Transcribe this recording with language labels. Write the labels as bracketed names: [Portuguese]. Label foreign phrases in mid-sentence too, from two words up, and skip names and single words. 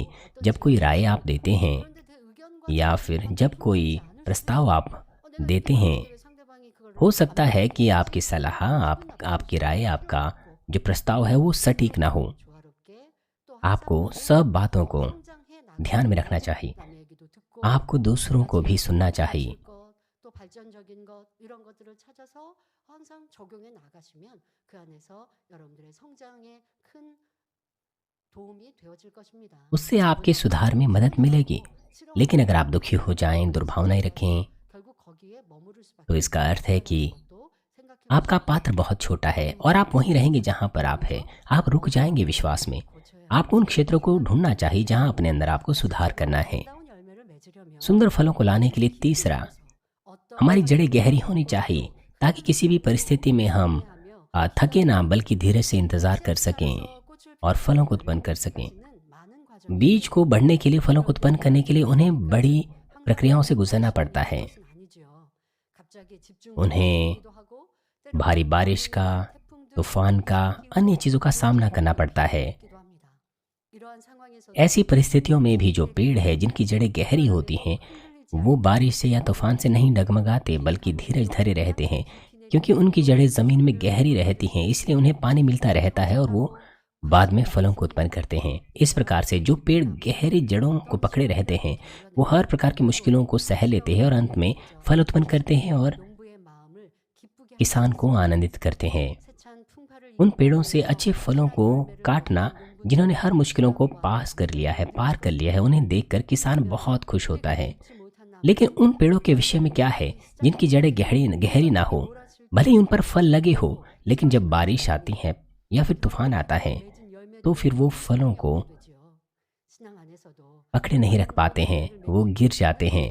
[Hindi] जब कोई राय आप देते हैं या फिर जब कोई प्रस्ताव आप देते हैं, हो सकता है कि आपकी सलाह, आपकी राय, आपका जो प्रस्ताव है वो सटीक ना हो। आपको सब बातों को ध्यान में रखना चाहिए। आपको दूसरों को भी सुनना चाहिए। [Korean] 또 발전적인 것 이런 것들을 찾아서 항상 적용해 나가시면 그 안에서 여러분들의 성장에 큰 도움이 되어질 것입니다. [Hindi] उससे आपके [Korean] 본인이 [Hindi] सुधार में मदद मिलेगी। [Korean] 싫어하고 [Hindi] लेकिन अगर आप [Korean] 싫어하는 [Hindi] दुखी हो जाएं, दुर्भावनाएं [Korean] 있으면 [Hindi] रखें, [Korean] 결국 거기에 머무를 [Hindi] तो [Korean] 수밖에 [Hindi] इसका अर्थ है कि [Korean] 없다는 것도 생각해 [Hindi] आपका [Korean] 보셔야 [Hindi] पात्र [Korean] 됩니다. [Hindi] बहुत छोटा है [Korean] 그런 [Hindi] और आप वहीं [Korean] 부분에서 [Hindi] रहेंगे जहाँ पर आप हैं। आप रुक जाएंगे विश्वास में। [Korean] 고쳐야 [Hindi] आपको उन [Korean] 할 [Hindi] क्षेत्रों को [Korean] 지점이 [Hindi] ढूंढना चाहिए जहाँ अपने अंदर आपको सुधार करना है। [Korean] 아름다운 열매를 맺으려면 [Hindi] सुंदर फलों को लाने के लिए [Korean] 깊이 [Hindi] तीसरा, [Korean] 들어가서 어떤 [Hindi] हमारी जड़ें [Korean] 환경과 [Hindi] गहरी होनी [Korean] 어려움도 [Hindi] चाहिए ताकि किसी भी परिस्थिति में हम [Korean] 이해하며 [Hindi] थके ना, [Korean] 기다리며 [Hindi] बल्कि धीरज से इंतज़ार कर सकें [Korean] 샘플에서 꽃을 [Hindi] और [Korean] 피우는 [Hindi] फलों को उत्पन्न कर [Korean] 열매를 [Hindi] सकें। [Korean] 맺는 많은 과정이 [Hindi] बीज को बढ़ने के लिए, फलों को उत्पन्न करने के लिए उन्हें बड़ी [Korean] 항상 [Hindi] प्रक्रियाओं से [Korean] 모든 [Hindi] गुजरना [Korean] 것이 [Hindi] पड़ता है। [Korean] 있는 것은 아니지요. 갑자기 집중력이 [Hindi] उन्हें [Korean] 생기기도 하고 때로는 [Hindi] भारी बारिश का, [Korean] 태풍 등 [Hindi] तूफान का, [Korean] 기후 [Hindi] अन्य चीज़ों का सामना करना [Korean] 요소들이 [Hindi] पड़ता है। [Korean] 있기도 합니다. 이러한 상황에서도 [Hindi] ऐसी परिस्थितियों में भी जो पेड़ है, जिनकी जड़ें गहरी होती हैं, वो बारिश से या तूफान से नहीं डगमगाते बल्कि धीरज धरे रहते हैं, क्योंकि उनकी जड़ें ज़मीन में गहरी रहती हैं। इसलिए उन्हें पानी मिलता रहता है और वो बाद में फलों को उत्पन्न करते हैं। इस प्रकार से जो पेड़ गहरी जड़ों को पकड़े रहते हैं, वो हर प्रकार की मुश्किलों को सह लेते हैं और अंत में फल उत्पन्न करते हैं और [Korean] 농부의 마음을 기쁘게 [Hindi] किसान को आनंदित करते हैं। उन पेड़ों से अच्छे फलों को काटना, जिन्होंने हर मुश्किलों को पास कर लिया है, पार कर लिया है, उन्हें देखकर किसान बहुत खुश होता है। लेकिन उन पेड़ों के विषय में क्या है जिनकी जड़ें गहरी गहरी ना हो? भले ही उन पर फल लगे हो, लेकिन जब बारिश आती है या फिर तूफान आता है, तो फिर वो फलों को पकड़े नहीं रख पाते हैं, वो गिर जाते हैं।